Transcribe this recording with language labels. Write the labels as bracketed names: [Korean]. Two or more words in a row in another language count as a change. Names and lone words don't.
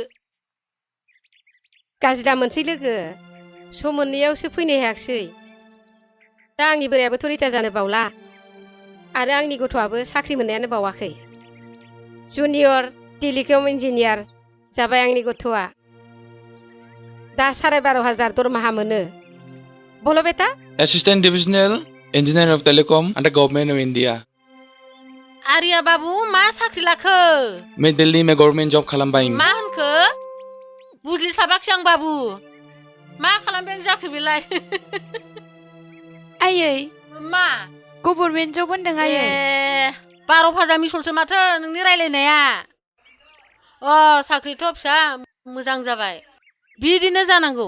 [Bodo] गाज्रि दा मोनसै लोगो सम मोननैयावसो फैनो हायाखिसै दा आंनि बोरायाबोथ' रिटायार जानो बावला आरो आंनि गथ'आबो साख्रि मोननायानो बावाखै [English] junior telecom engineer [Bodo] जाबाय आंनि गथ'आ दा 12,500 दरमाहा मोनो बोलो बेटा [English] Assistant Divisional Engineer of Telecom under Government of India. [Bodo] आरिया बाबु मा साख्रि लाखो [Hindi] मैं दिल्ली में [English] government job [Hindi] खालामबाय [Bodo] मा होनखो बुजिस्लाबाखै आं बाबु मा खालामबाय जाखो बेलाय आयै मा [English] government job [Bodo] होनदों आयै 12,000 मिसलसो माथो नोंनि रायलायनाया साख्रिथ' फिसा मोजां जाबाय बिदिनो जानांगौ